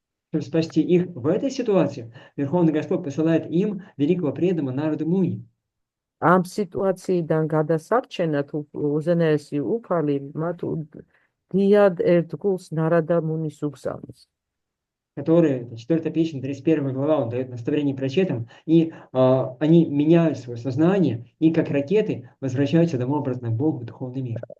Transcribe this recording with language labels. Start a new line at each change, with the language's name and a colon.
Russian: Чтобы спасти их в этой ситуации, Верховный Господь посылает им великого преданного Нараду Муни.
Georgian: ამ სიტუაციიდან გადასარჩენად უზენაესი უფალი მათ დიად ერთგულს ნარადა მუნის უგზავნის.
Russian: Который, 4 песня, 31 глава, он дает наставление прочетам, и они меняют свое сознание, и как ракеты возвращаются домой обратно к Богу, в духовный мир.